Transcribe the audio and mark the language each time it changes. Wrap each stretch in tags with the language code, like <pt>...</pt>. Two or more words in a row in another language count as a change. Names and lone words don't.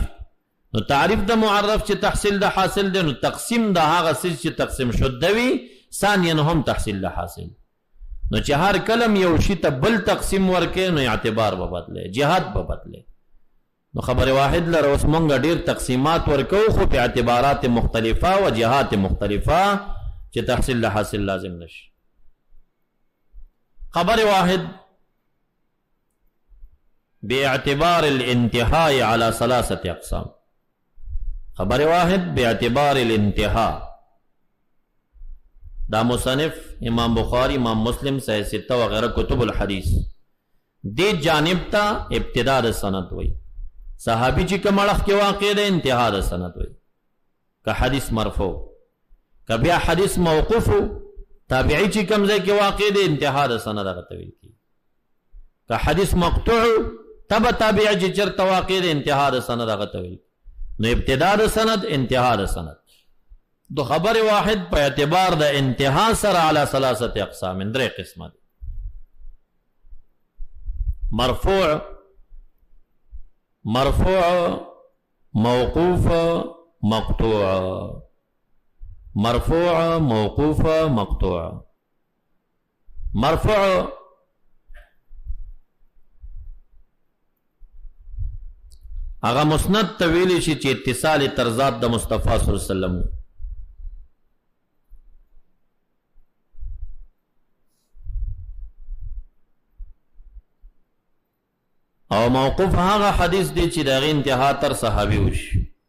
<ps>نو تعریف د معرف چې تحصیل د حاصل دی، نو تقسیم د هغه څیز چې تقسیم شده وي ثانیاً هم تحصیل د حاصل. نو چې هر کلم یو شي ته بل تقسیم ورکې نو اعتبار به بدلی، جهات به بدلی. نو خبر واحد لره اوس مونږ ډېر تقسیمات ورکو خو په</ps> <ar>اعتبارات مختلفه و جهات مختلفه</ar> <ps>چې تحصیل د حاصل لازم نشي.</ps> <ar>خبر واحد باعتبار الانتهاء على ثلاثة اقسام.</ar> <ps>خبر واحد</ps> <ar>باعتبار الانتهاء</ar> <ps>دا مصنف امام بخاری، امام مسلم، صحیح ستہ وغیرہ</ps> <ar>کتب الحدیث</ar> <ps>دی جانب تا ابتداء د سند وی. صحابی چې کوم اړخ کې واقع دی انتها د سند وی. که حدیث مرفوع. که بیا حدیث موقوف تابعی چې کوم ځای کې واقع دی انتها د سند هغه ته ویل کېږي. که حدیث مقطوع تبع تابعی چې چېرته واقع دی انتها د سند هغه ته ویل. نو ابتدا د سند انتها د سند دو خبر واحد په اعتبار د انتها سره</ps> <ar>علی ثلاثه اقسام</ar> <ps>درې قسمه دي.</ps> <ar>مرفوع موقوف مقطوع. مرفوع موقوف مقطوع.</ar> <ps>مرفوع هغه مسند ته ویلی شي چې اتصال تر ذات د مصطفی</ps> <ar>صلی الله علیه وسلم.</ar> <ps>او موقوف هغه حدیث دی چې دغه انتها تر صحابي وشي.</ps>